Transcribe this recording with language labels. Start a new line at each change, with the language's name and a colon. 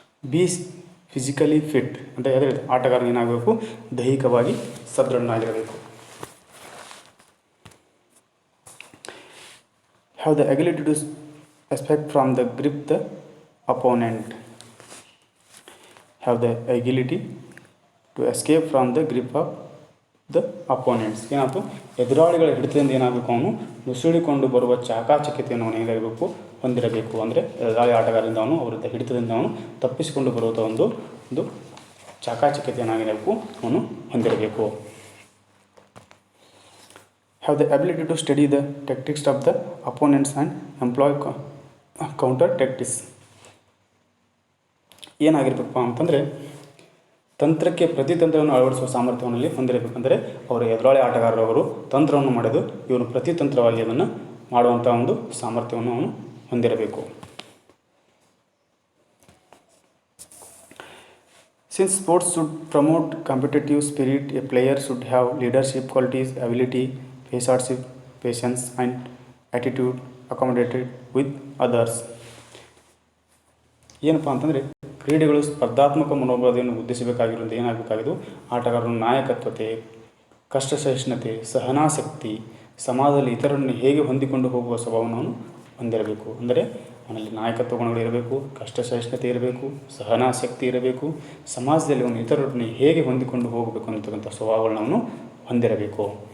English: be physically fit
Kannada: ಅಂತ ಹೇಳಿದ್ರೆ, ಆಟಗಾರನು ಏನಾಗಬೇಕು, ದೈಹಿಕವಾಗಿ ಸದೃಢನಾಗಿರಬೇಕು.
English: Have the ability to escape from the grip the opponent. Have the agility to escape from the grip of the opponents.
Kannada: ಏನಾಯ್ತು, ಎದುರಾಳಿಗಳ ಹಿಡಿತದಿಂದ ಏನಾಗಬೇಕು, ಅವನು ನುಸುಳಿಕೊಂಡು ಬರುವ ಚಾಕಾಚಕ್ಯತೆಯನ್ನು ಅವನು ಏನಾಗಬೇಕು, ಹೊಂದಿರಬೇಕು. ಅಂದರೆ ಎದುರಾಳಿ ಆಟಗಾರರಿಂದ ಅವನು ಅವರ ಹಿಡಿತದಿಂದ ಅವನು ತಪ್ಪಿಸಿಕೊಂಡು ಬರುವಂಥ ಒಂದು ಚಾಕಾಚಕ್ಯತೆಯನ್ನಾಗಿರಬೇಕು ಅವನು ಹೊಂದಿರಬೇಕು.
English: Have the ability to study the tactics of the opponents and employ counter tactics.
Kannada: ಏನಾಗಿರ್ಬೇಕಪ್ಪ ಅಂತಂದರೆ, ತಂತ್ರಕ್ಕೆ ಪ್ರತಿತಂತ್ರವನ್ನು ಅಳವಡಿಸುವ ಸಾಮರ್ಥ್ಯವನ್ನು ಹೊಂದಿರಬೇಕಂದರೆ, ಅವರ ಎದುರಾಳಿ ಆಟಗಾರರವರು ತಂತ್ರವನ್ನು ಮಾಡಿದ್ದು ಇವನು ಪ್ರತಿತಂತ್ರವಾಗಿ ಅದನ್ನು ಮಾಡುವಂಥ ಒಂದು ಸಾಮರ್ಥ್ಯವನ್ನು ಅವನು ಹೊಂದಿರಬೇಕು.
English: Since sports should promote competitive spirit, a player should have leadership qualities, ability, patience, and attitude accommodated with others.
Kannada: ಏನಪ್ಪ ಅಂತಂದರೆ ಕ್ರೀಡೆಗಳು ಸ್ಪರ್ಧಾತ್ಮಕ ಮನೋಭಾವನೆಯನ್ನು ಉದ್ದೇಶಿಸಬೇಕಾಗಿರೋದು ಏನಾಗಬೇಕಾಗಿದ್ದು ಆಟಗಾರನ ನಾಯಕತ್ವತೆ, ಕಷ್ಟ ಸಹಿಷ್ಣುತೆ, ಸಹನಾಸಕ್ತಿ, ಸಮಾಜದಲ್ಲಿ ಇತರರನ್ನು ಹೇಗೆ ಹೊಂದಿಕೊಂಡು ಹೋಗುವ ಸ್ವಭಾವವನ್ನು ಹೊಂದಿರಬೇಕು. ಅಂದರೆ ಅವನಲ್ಲಿ ನಾಯಕತ್ವ ಗುಣಗಳು ಇರಬೇಕು, ಕಷ್ಟ ಸಹಿಷ್ಣುತೆ ಇರಬೇಕು, ಸಹನಾಸಕ್ತಿ ಇರಬೇಕು, ಸಮಾಜದಲ್ಲಿ ಅವನು ಇತರರನ್ನು ಹೇಗೆ ಹೊಂದಿಕೊಂಡು ಹೋಗಬೇಕು ಅಂತಕ್ಕಂಥ ಸ್ವಭಾವಗಳನ್ನ ಅವನು ಹೊಂದಿರಬೇಕು.